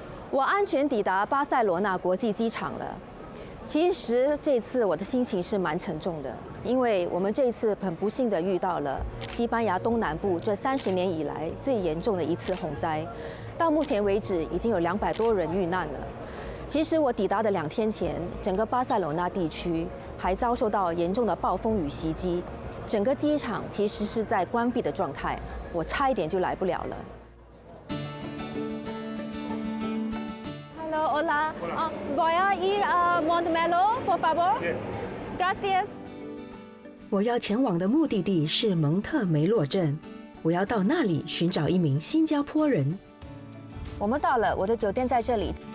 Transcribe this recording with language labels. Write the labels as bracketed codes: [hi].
[zh] 我安全抵达巴塞罗那国际机场了。其实这次我的心情是蛮沉重的，因为我们这次很不幸的遇到了西班牙东南部这30年以来最严重的一次洪灾，到目前为止已经有200多人遇难了。其实我抵达的2天前，整个巴塞罗那地区还遭受到严重的暴风雨袭击，整个机场其实是在关闭的状态，我差一点就来不了了。 [en] Hello, [es] hola. Voy a ir a Montmelo, por favor. Gracias. [zh] 我要前往的目的地是蒙特梅洛镇，我要到那里寻找一名新加坡人。我们到了，我的酒店在这里。